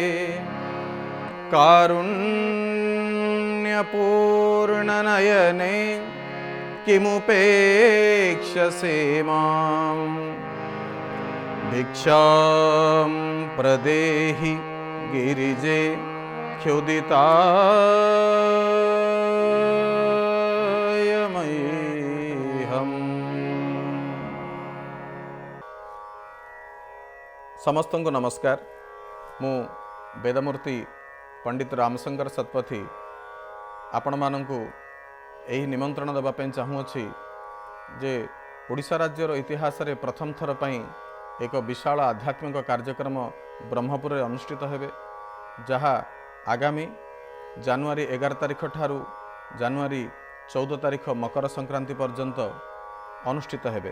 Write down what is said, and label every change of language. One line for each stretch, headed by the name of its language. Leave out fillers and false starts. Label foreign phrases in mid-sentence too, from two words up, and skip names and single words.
Sanskrit: कारुण्यपूर्णनयने किमुपेक्ष्यसे माम् भिक्षां प्रदेहि गिरिजे क्षुदिताय मह्यम्।
Odia: ସମସ୍ତଙ୍କୁ ନମସ୍କାର। ମୁଁ ବେଦମୂର୍ତ୍ତି ପଣ୍ଡିତ ରାମଶଙ୍କର ସତପଥୀ ଆପଣ ମାନଙ୍କୁ ଏହି ନିମନ୍ତ୍ରଣ ଦେବା ପାଇଁ ଚାହୁଁଛି ଯେ ଓଡ଼ିଶା ରାଜ୍ୟର ଇତିହାସ ରେ ପ୍ରଥମ ଥର ପାଇଁ ଏକ ବିଶାଳ ଆଧ୍ୟାତ୍ମିକ କାର୍ଯ୍ୟକ୍ରମ ବ୍ରହ୍ମପୁର ଅନୁଷ୍ଠିତ ହେବ, ଯାହା ଆଗାମୀ ଜାନୁଆରୀ 11 ତାରିଖ ଠାରୁ ଜାନୁଆରୀ 14 ତାରିଖ ମକର ସଂକ୍ରାନ୍ତି ପର୍ଯ୍ୟନ୍ତ ଅନୁଷ୍ଠିତ ହେବ।